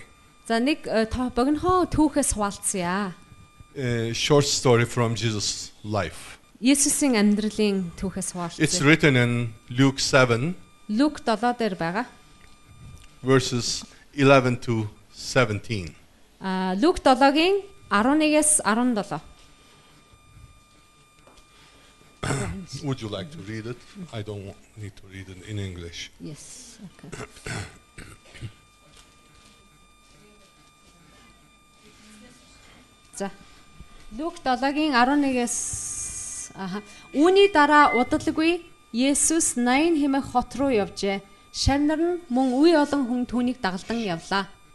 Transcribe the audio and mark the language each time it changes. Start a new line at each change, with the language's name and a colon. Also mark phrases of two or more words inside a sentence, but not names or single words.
Mongolian: За нэг богинохоо түүхээс хуваалцъя.
English: A short story from Jesus' life.
Mongolian: Есүсийн амьдралын түүхээс
English: It's
Mongolian: хуваалцъя.
English: written in Luke 7,
Mongolian: Люк 7 дээр байгаа.
English: verses 11 to 17.
Mongolian: Люк 7-гийн 11-ээс 17.
English: Would you like to read it? I don't need to read it in English. Yes.
Mongolian: Okay. За. Люк 7-гийн 11-ээс Үүний дараа удалгүй Есүс Наин хэмээх хот руу явжээ. Шавнар нь мөн үе олон хүн түүнийг дагалдан явлаа.